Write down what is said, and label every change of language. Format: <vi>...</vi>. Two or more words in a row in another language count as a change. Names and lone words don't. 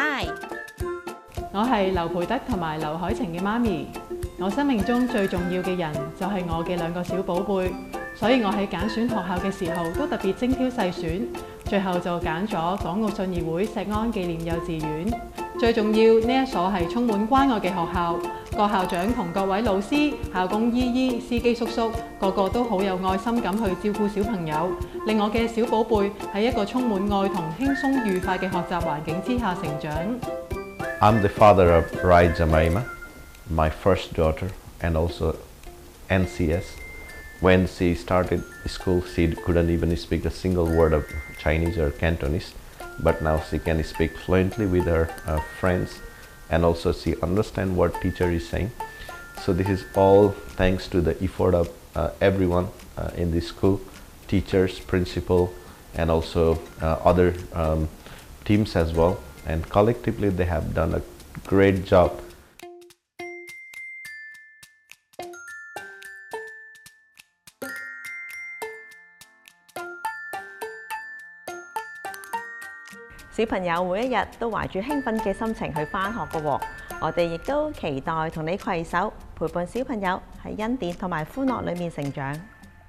<yue>我係劉培德同埋劉海晴嘅媽咪，我生命中最重要嘅人就係我嘅兩個小寶貝，所以我喺揀選學校嘅時候都特別精挑細選，最後就揀咗港澳信義會石安紀念幼稚園。最重要，呢一所係充滿關愛嘅學校，各校長同各位老師、校工姨姨、司機叔叔，個個都好有愛心咁去照顧小朋友，令我嘅小寶貝喺一個充滿愛同輕鬆愉快嘅學習環境之下成長。</yue> <en>I'm the father of Rai Jamaima, my first daughter, and also NCS. When she started school, she couldn't even speak a single word of Chinese or Cantonese, but now she can speak fluently with her friends, and also she understands what teacher is saying. So this is all thanks to the effort of everyone in the school, teachers, principal, and also other teams as well. And collectively they have done a great job.</en> <yue>小朋友每一日都懷住興奮嘅心情去返學㗎喎，我哋亦都期待同你攜手陪伴小朋友喺恩典同埋歡樂裏面成長。</yue>